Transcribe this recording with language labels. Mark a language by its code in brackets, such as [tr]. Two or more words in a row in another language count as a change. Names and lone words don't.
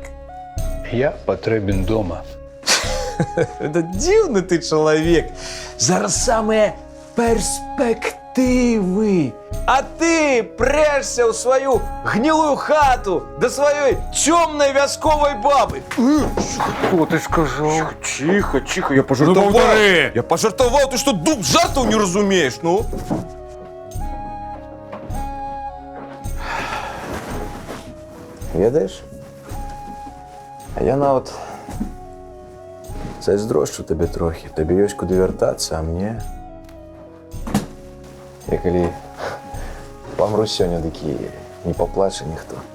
[be] Я патрэбен дома. Это дзіўны ты чалавек. Зараз самыя перспектывы. А ты прэшся ў сваю гнілую хату да сваёй цёмнай вясковай бабы. [ru] Что ты сказал? Тихо, я пожартовал. Я пожартовал, ты что, [be] дуб жартов не разумеешь, ну? Ведаеш? А я нават зайздрошчу табе трохі. Табе ёсць куды вяртацца, а мне... Я калі памру сёння, такі не паплаче ніхто.